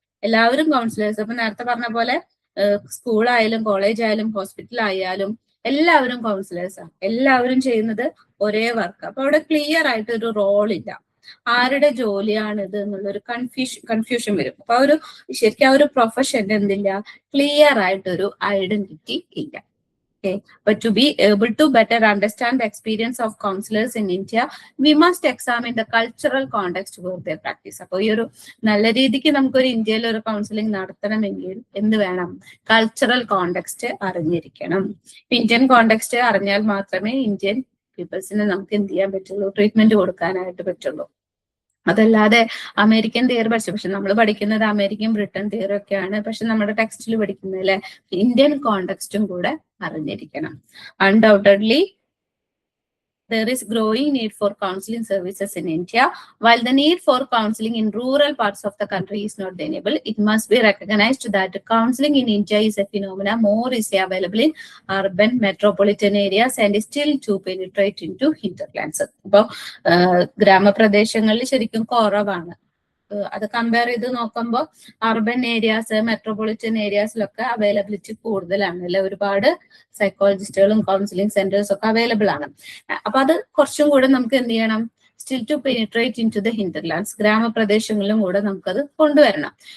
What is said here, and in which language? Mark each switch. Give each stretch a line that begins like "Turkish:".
Malayalam: എല്ലാവരും കൗൺസിലേഴ്സ്, അപ്പൊ നേരത്തെ പറഞ്ഞ പോലെ സ്കൂളായാലും കോളേജ് ആയാലും ഹോസ്പിറ്റൽ ആയാലും എല്ലാവരും കൗൺസിലേഴ്സാണ്, എല്ലാവരും ചെയ്യുന്നത് ഒരേ വർക്ക്. അപ്പൊ അവിടെ ക്ലിയർ ആയിട്ട് ഒരു റോൾ ഇല്ല, ആരുടെ ജോലിയാണ് ഇത് എന്നുള്ളൊരു കൺഫ്യൂഷൻ വരും. അപ്പൊ ഒരു ശരിക്കും ആ ഒരു പ്രൊഫഷൻ എന്തില്ല, ക്ലിയർ ആയിട്ടൊരു ഐഡന്റിറ്റി ഇല്ല.
English: Okay, but to be able to better understand the experience of counselors in India, we must examine the cultural context where they practice.
Malayalam: അപ്പോൾ ഈ ഒരു നല്ല രീതിക്ക് നമുക്കൊരു ഇന്ത്യയിൽ ഒരു കൗൺസിലിംഗ് നടത്തണമെങ്കിൽ എന്ത് വേണം, കൾച്ചറൽ കോണ്ടെക്സ്റ്റ് അറിഞ്ഞിരിക്കണം. ഇന്ത്യൻ കോണ്ടെക്സ്റ്റ് അറിഞ്ഞാൽ മാത്രമേ ഇന്ത്യൻ പീപ്പിൾസിന് നമുക്ക് എന്ത് ചെയ്യാൻ പറ്റുള്ളൂ, ട്രീറ്റ്മെന്റ് കൊടുക്കാനായിട്ട് പറ്റുള്ളൂ. അതല്ലാതെ അമേരിക്കൻ തിയറി പഠിച്ചു, പക്ഷെ നമ്മൾ പഠിക്കുന്നത് അമേരിക്കൻ ബ്രിട്ടൻ തിയറി ഒക്കെയാണ്, പക്ഷെ നമ്മുടെ ടെക്സ്റ്റിൽ പഠിക്കുന്നതിലെ ഇന്ത്യൻ കോണ്ടെക്സ്റ്റും കൂടെ അറിഞ്ഞിരിക്കണം.
English: Undoubtedly there is growing need for counseling services in India. While the need for counseling in rural parts of the country is not deniable, it must be recognized that counseling in India is a phenomenon more easily available in urban metropolitan areas and is still to penetrate into hinterlands.
Malayalam: അപ്പോൾ ഗ്രാമപ്രദേശങ്ങളിൽ ശരിക്കും കുറവാണ്. അത് compare ചെയ്ത് നോക്കുമ്പോൾ urban areas, metropolitan ഏരിയാസിലൊക്കെ availability കൂടുതലാണ് അല്ലെ, ഒരുപാട് സൈക്കോളജിസ്റ്റുകളും കൗൺസിലിംഗ് സെന്റേഴ്സ് ഒക്കെ അവൈലബിൾ ആണ്. അപ്പൊ അത് കുറച്ചും കൂടെ നമുക്ക് എന്ത് ചെയ്യണം,
English: still to penetrate into the hinterlands,
Malayalam: ഗ്രാമപ്രദേശങ്ങളിലും കൂടെ നമുക്കത് കൊണ്ടുവരണം.